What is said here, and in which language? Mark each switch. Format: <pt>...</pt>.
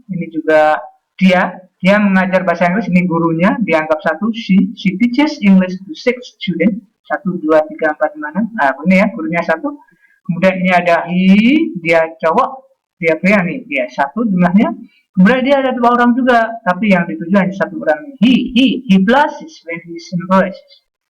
<id>Ini juga dia mengajar bahasa Inggris. Ini gurunya, dianggap satu.</id> <en>She teaches English to 6 students.</en> <id>1, 2, 3, 4, 5. Nah, ini ya, gurunya satu. Kemudian ini ada he, dia cowok, dia pria nih, dia satu jumlahnya. Kemudian dia ada 2 orang juga, tapi yang dituju hanya 1 orang.</id> <en>He blushes when he is embarrassed.</en>